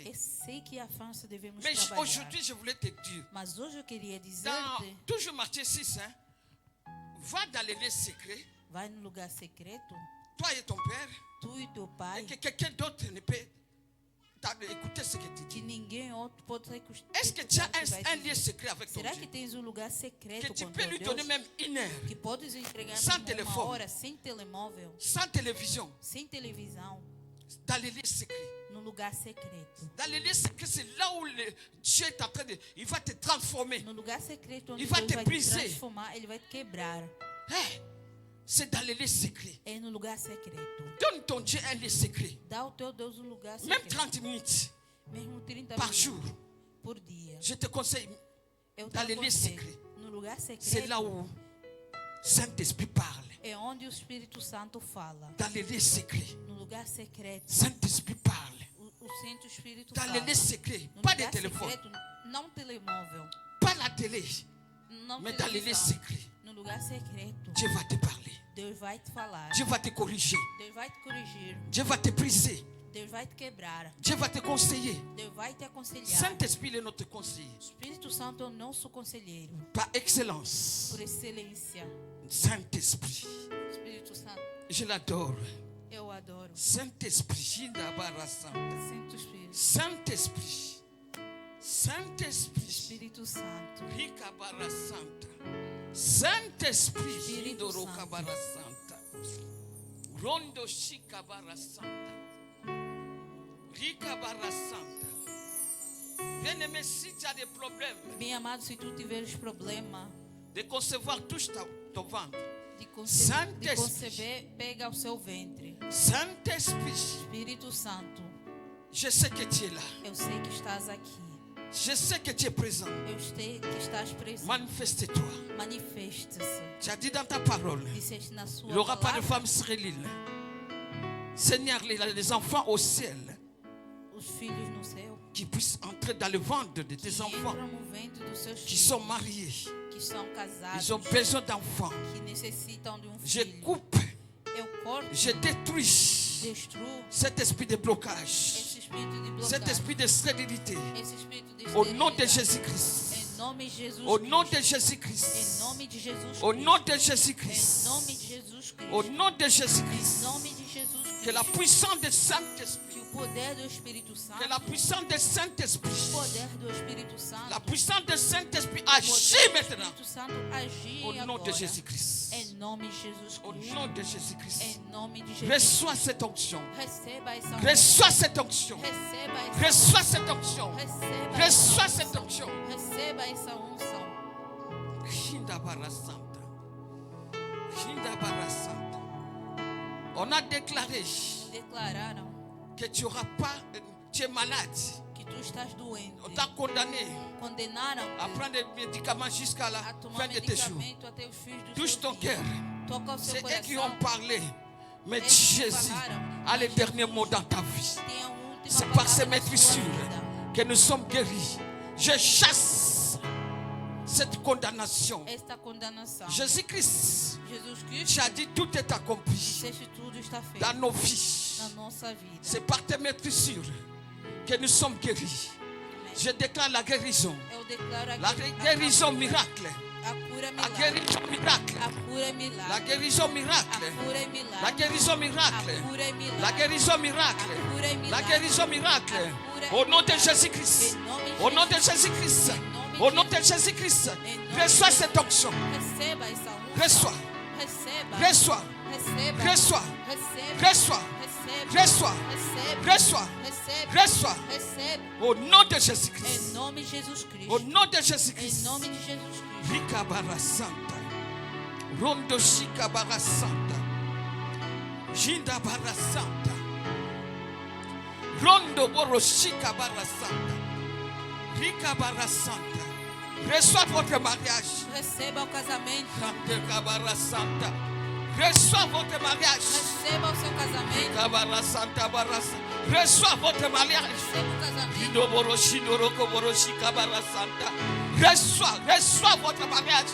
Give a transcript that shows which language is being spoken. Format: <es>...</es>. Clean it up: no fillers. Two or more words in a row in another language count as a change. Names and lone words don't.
<pt>eu sei que a França devemos</pt> <fr>Mais</fr> <pt>trabalhar.</pt> <fr>aujourd'hui, je voulais te dire,</fr> <pt>Mas hoje eu queria</pt> <fr>dans</fr> <pt>dizer-te,</pt> <fr>toujours Matthieu 6, hein, va dans les lieux secrets,</fr> <pt>vai no lugar secreto,</pt> <fr>toi et ton père,</fr> <pt>tu e teu pai,</pt> <fr>et que quelqu'un d'autre ne peut écouter ce que tu</fr> <pt>que</pt> <fr>dis.</fr> <pt>ninguém outro pode</pt> <fr>Est-ce que tu as</fr> <pt>escutar o que vai</pt> <fr>un</fr> <pt>te</pt> <fr>lieu</fr> <pt>dizer.</pt> <fr>secret avec ton</fr> <pt>Será que</pt> <fr>Dieu?</fr> <pt>tens um lugar</pt> <fr>Que</fr> <pt>secreto</pt> <fr>tu</fr> <pt>com</pt> <fr>peux</fr> <pt>teu</pt> <fr>lui</fr> <pt>Deus?</pt> <fr>donner même une heure,</fr> <pt>Que podes entregar</pt> <fr>Sans</fr> <pt>mesmo telefone. uma hora sem telemóvel,</pt> <fr>sans télévision,</fr> <pt>sem televisão,</pt> <fr>dans les lieux secrets.</fr> <pt>no lugar secreto.</pt> <fr>Dans les lieux secrets, c'est là où Dieu est en train de... Il va te transformer.</fr> <pt>No lugar secreto onde E vai Deus te vai te</pt> <fr>briser.</fr> <pt>transformar, Ele vai te quebrar.</pt> <fr>Hey, c'est dans les lieux secrets.</fr> <pt>É no lugar secreto.</pt> <fr>Donne ton Dieu un lieu secret.</fr> <pt>Dá ao teu Deus um lugar</pt> <fr>Même</fr> <pt>secreto.</pt> <fr>30 minutes</fr> <pt>Mesmo 30</pt> <fr>par</fr> <pt>minutos</pt> <fr>jour.</fr> <pt>por dia.</pt> <fr>Je te conseille,</fr> <pt>Eu te</pt> <fr>dans les lieux</fr> <pt>aconselho,</pt> <fr>secrets.</fr> <pt>no lugar</pt> <fr>c'est</fr> <pt>secreto</pt> <fr>là où Saint-Esprit parle.</fr> <pt>é onde o Espírito Santo fala.</pt> <fr>Dans les lieux secrets,</fr> <pt>No lugar secreto,</pt> <fr>Saint-Esprit parle.</fr> <pt>o Santo Espírito</pt> <fr>Dans</fr> <pt>fala.</pt> <fr>les lieux secrets,</fr> <pt>No</pt> <fr>pas de</fr> <pt>lugar</pt> <fr>téléphone,</fr> <pt>secreto, não telemóvel,</pt> <fr>pas la télé,</fr> <pt>não</pt> <fr>mais dans les lieux</fr> <pt>televisão.</pt> <fr>secrets,</fr> <pt>No lugar secreto,</pt> <fr>Dieu va te parler.</fr> <pt>Deus vai te falar.</pt> <fr>Dieu va te corriger.</fr> <pt>Deus vai te corrigir.</pt> <fr>Dieu va te briser.</fr> <pt>Deus vai te quebrar.</pt> <fr>Dieu va te conseiller.</fr> <pt>Deus vai te aconselhar.</pt> <fr>Saint-Esprit est notre conseiller.</fr> <pt>O Espírito Santo é o nosso conselheiro.</pt> <fr>Par excellence.</fr> <pt>Por excelência.</pt> <fr>Saint-Esprit.</fr> <pt>Espírito Santo,</pt> <fr>Je l'adore.</fr> <pt>eu adoro.</pt> <fr>Saint-Esprit. Jinda bara santa.</fr> <pt>Santo Espírito.</pt> <fr>Saint-Esprit. Saint-Esprit.</fr> <pt>Espírito Santo. Rika bara santa.</pt> <fr>Saint-Esprit.</fr> <pt>Espírito Jindoro Santo. kabara santa. Rondo shika bara santa. Rika bara santa.</pt> <fr>Bien-aimé, si tu as des problèmes</fr> <pt>Bem amado, se tu tiveres problema</pt> <fr>de concevoir, touche ton ventre.</fr> <pt>de Santo conceber, pega o seu ventre.</pt> <fr>Saint-Esprit,</fr> <pt>Espírito Santo,</pt> <fr>je sais que tu es là.</fr> <pt>eu sei que estás aqui.</pt> <fr>Je sais que tu es présent.</fr> <pt>Eu sei que estás presente.</pt> <fr>Manifeste-toi.</fr> <pt>Manifeste-se.</pt> <fr>Tu as dit dans ta parole,</fr> <pt>Disseste na sua</pt> <fr>il n'y aura pas de</fr> <pt>palavra,</pt> <fr>femme stérile. Seigneur, les enfants au ciel</fr> <pt>os filhos no céu</pt> <fr>qui puissent entrer dans le ventre de tes</fr> <pt>que</pt> <fr>enfants</fr> <pt>entram no ventre dos seus</pt> <fr>qui</fr> <pt>filhos,</pt> <fr>sont mariés.</fr> <pt>que são casados,</pt> <fr>Ils ont besoin d'enfants.</fr> <pt>que necessitam de</pt> <fr>Je</fr> <pt>filho.</pt> <fr>coupe,</fr> <pt>Eu corto,</pt> <fr>je détruis</fr> <pt>destruo</pt> <fr>cet esprit de blocage,</fr> <pt>esse espírito de</pt> <fr>cet</fr> <pt>blocagem,</pt> <fr>esprit de stérilité.</fr> <pt>esse espírito de</pt> <fr>Au nom de</fr> <pt>esterilidade.</pt> <fr>Jésus-Christ.</fr> <pt>Em nome de Jesus</pt> <fr>Au nom de</fr> <pt>Cristo.</pt> <fr>Jésus-Christ.</fr> <pt>Em nome de Jesus</pt> <fr>Au</fr> <pt>Cristo.</pt> <fr>nom de</fr> <pt>Em</pt> <fr>Jésus-Christ.</fr> <pt>nome de Jesus Cristo.</pt> <fr>Au nom de</fr> <pt>Em</pt> <fr>Jésus-Christ.</fr> <pt>nome de Jesus Cristo.</pt> <fr>Que la puissance du Saint-Esprit,</fr> <pt>Que o poder do Espírito Santo,</pt> <fr>que la puissance du</fr> <pt>o</pt> <fr>Saint-Esprit,</fr> <pt>poder do Espírito Santo,</pt> <fr>la puissance du Saint-Esprit</fr> <pt>o poder</pt> <fr>agit</fr> <pt>do</pt> <fr>maintenant.</fr> <pt>Espírito Santo agir</pt> <fr>Au nom de</fr> <pt>agora.</pt> <fr>Jésus-Christ.</fr> <pt>Em nome de Jesus</pt> <fr>Au</fr> <pt>Cristo.</pt> <fr>nom de Jésus-Christ.</fr> <pt>Em nome de Jesus.</pt> <fr>Reçois cette onction.</fr> <pt>Receba essa unção.</pt> <fr>Reçois cette onction.</fr> <pt>Receba essa</pt> <fr>Reçois cette onction.</fr> <pt>Receba</pt> <fr>Reçois</fr> <pt>essa</pt> <fr>cette</fr> <pt>unção.</pt> <fr>onction.</fr> <pt>Receba essa unção. Shinda bara santa. Shinda bara santa.</pt> <fr>On a déclaré</fr> <pt>Declararam</pt> <fr>que tu n'auras pas, tu es malade.</fr> <pt>que tu estás doente.</pt> <fr>On t'a condamné</fr> <pt>Condenaram</pt> <fr>à prendre des médicaments jusqu'à la</fr> <pt>a tomar</pt> <fr>fin de tes jours.</fr> <pt>medicamento até os fins do</pt> <fr>Touche</fr> <pt>seu</pt> <fr>ton</fr> <pt>dia.</pt> <fr>cœur.</fr> <pt>Toca o seu</pt> <fr>C'est eux qui</fr> <pt>coração.</pt> <fr>ont parlé. Mais</fr> <pt>Eles que</pt> <fr>Jésus</fr> <pt>falaram,</pt> <fr>a le</fr> <pt>mas</pt> <fr>dernier</fr> <pt>Jesus</pt> <fr>mot dans ta vie.</fr> <pt>tem a última</pt> <fr>C'est par ces</fr> <pt>palavra na sua</pt> <fr>maîtrisures</fr> <pt>vida.</pt> <fr>que nous sommes guéris. Je chasse cette condamnation.</fr> <pt>Esta condenação.</pt> <fr>Jésus-Christ,</fr> <pt>Jesus</pt> <fr>tu</fr> <pt>Cristo</pt> <fr>as dit tout est accompli</fr> <pt>disseste tudo está feito</pt> <fr>dans nos vies.</fr> <pt>na nossa vida.</pt> <fr>C'est par tes maîtrisures que nous sommes guéris. Je déclare la guérison.</fr> <pt>Eu declaro</pt> <fr>La</fr> <pt>aqui</pt> <fr>guérison miracle.</fr> <pt>a cura é</pt> <fr>La</fr> <pt>milagre.</pt> <fr>guérison miracle.</fr> <pt>A cura é</pt> <fr>La</fr> <pt>milagre.</pt> <fr>guérison miracle.</fr> <pt>A cura é milagre.</pt> <fr>La guérison</fr> <pt>A</pt> <fr>miracle.</fr> <pt>cura é milagre.</pt> <fr>La guérison miracle.</fr> <pt>A cura é</pt> <fr>La</fr> <pt>milagre.</pt> <fr>guérison miracle.</fr> <pt>A cura é</pt> <fr>Au nom de</fr> <pt>milagre.</pt> <fr>Jésus-Christ.</fr> <pt>Em nome de</pt> <fr>Au nom de</fr> <pt>Jesus.</pt> <fr>Jésus-Christ.</fr> <pt>Em nome</pt> <fr>Au</fr> <pt>de</pt> <fr>nom de</fr> <pt>Jesus.</pt> <fr>Jésus-Christ.</fr> <pt>Em nome</pt> <fr>Reçois</fr> <pt>de</pt> <fr>cette</fr> <pt>Jesus.</pt> <fr>onction.</fr> <pt>Receba essa unção.</pt> <fr>Reçois.</fr> <pt>Receba.</pt> <fr>Reçois.</fr> <pt>Receba.</pt> <fr>Reçois.</fr> <pt>Receba.</pt> <fr>Reçois.</fr> <pt>Receba.</pt> <fr>Reçois.</fr> <pt>Receba.</pt> <fr>Reçois.</fr> <pt>Receba.</pt> <fr>Reçois.</fr> <pt>Receba.</pt> <fr>Au nom de</fr> <pt>Em</pt> <fr>Jésus-Christ.</fr> <pt>nome de Jesus Cristo.</pt> <fr>Au nom de</fr> <pt>Em</pt> <fr>Jésus-Christ.</fr> <pt>nome de Jesus Cristo. Rika bara santa. Rondo shika bara santa. Jinda bara santa. Rondo boro shika bara santa. Rika bara santa.</pt> <fr>Reçois votre mariage.</fr> <pt>Receba o casamento. Rika bara santa.</pt> <fr>Reçois votre mariage.</fr> <pt>Receba o seu casamento. Rika bara santa bara santa.</pt> <fr>Reçois votre mariage.</fr> <pt>Receba o casamento. Rindo boro shindoro ko boro shika bara santa.</pt> <fr>Reçois votre mariage.</fr>